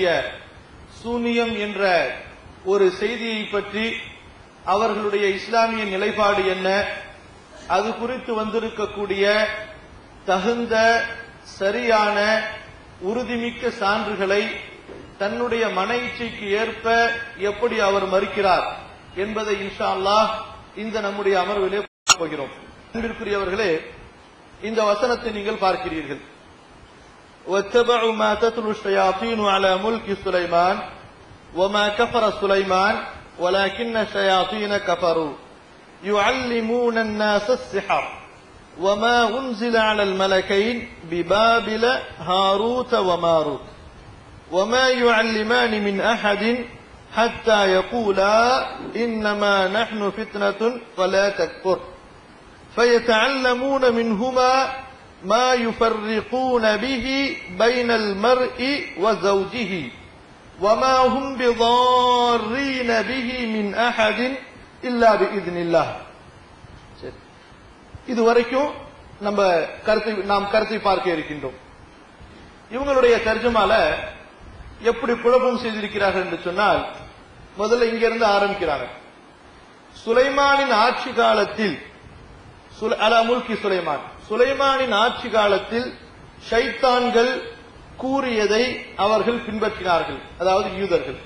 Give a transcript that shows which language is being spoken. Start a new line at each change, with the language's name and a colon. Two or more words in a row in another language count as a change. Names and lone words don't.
Tamil: சூனியம் என்ற ஒரு செய்தியை பற்றி அவர்களுடைய இஸ்லாமிய நிலைப்பாடு என்ன, அது குறித்து வந்திருக்கக்கூடிய தகுந்த சரியான உறுதிமிக்க சான்றுகளை தன்னுடைய மன இச்சைக்கு ஏற்ப எப்படி அவர் மறுக்கிறார் என்பதை
Arabic: إن شاء الله
Tamil: இந்த நம்முடைய அமர்விலே போகிறோம். அன்பிற்குரியவர்களே, இந்த வசனத்தை நீங்கள் பார்க்கிறீர்கள்.
Arabic: وَاتَّبَعُوا مَا تَتْلُو الشَّيَاطِينُ عَلَى مُلْكِ سُلَيْمَانَ وَمَا كَفَرَ سُلَيْمَانُ وَلَكِنَّ الشَّيَاطِينَ كَفَرُوا يُعَلِّمُونَ النَّاسَ السِّحْرَ وَمَا أُنْزِلَ عَلَى الْمَلَكَيْنِ بِبَابِلَ هَارُوتَ وَمَارُوتَ وَمَا يُعَلِّمَانِ مِنْ أَحَدٍ حَتَّى يَقُولَا إِنَّمَا نَحْنُ فِتْنَةٌ فَلَا تَكْفُرْ فَيَتَعَلَّمُونَ مِنْهُمَا ما يفرقون به بين المرء وزوجه وما هم بضارين به من احد الا باذن الله.
Tamil: இதுவரைக்கும் நாம் கருத்தை பார்க்க இருக்கின்றோம். இவங்களுடைய தர்ஜுமால எப்படி குழப்பம் செய்திருக்கிறார்கள் என்று சொன்னால், முதல்ல இங்கிருந்து ஆரம்பிக்கிறாங்க. சுலைமானின் ஆட்சி காலத்தில்
Arabic: على ملك سليمان,
Tamil: சுலைமானின் ஆட்சி காலத்தில் ஷைத்தான்கள் கூறியதை அவர்கள் பின்பற்றினார்கள், அதாவது யூதர்கள்.